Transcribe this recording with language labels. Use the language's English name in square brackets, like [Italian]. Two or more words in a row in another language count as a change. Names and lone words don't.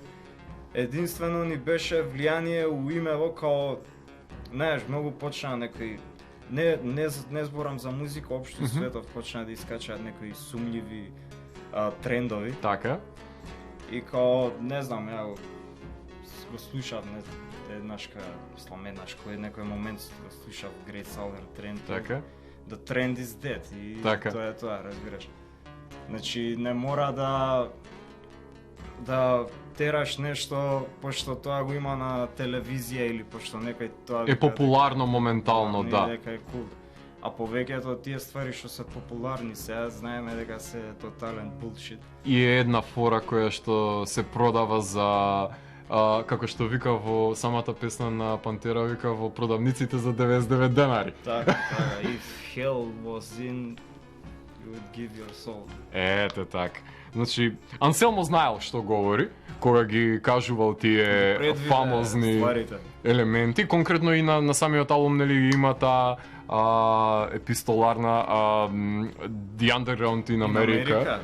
[Macedonian] Единствено ни беше влијание у имево као, знаеш, многу почна некои не зборам за музика, општо светот почна да искачаат некои сумњиви трендови. Така. И као, не знам, ја го слушав, мислам кој некој момент го слушав Great Southern Trend. Така. [English] The trend is dead и [Macedonian] Така. тоа е тоа, разбираш. Значи не мора да тераш нешто пошто тоа го има на телевизија или пошто некој тоа Е популарно моментално, да. Дека е кул. А повеќето од тие ствари што се популарни сега знаеме дека се тотален булшит. И е една фора која што се продава за како што вика во самата песна на Пантера, вика во продавниците за 99 денари. Така, [English] if hell was in, you would give your soul. [Macedonian] Ете така. Значи, Анселмо знаел што говори, кога ги кажувал тие Предвиде фамозни стварите. елементи. Конкретно и на самиот албум, нели, има таа епистоларна The Underground in America.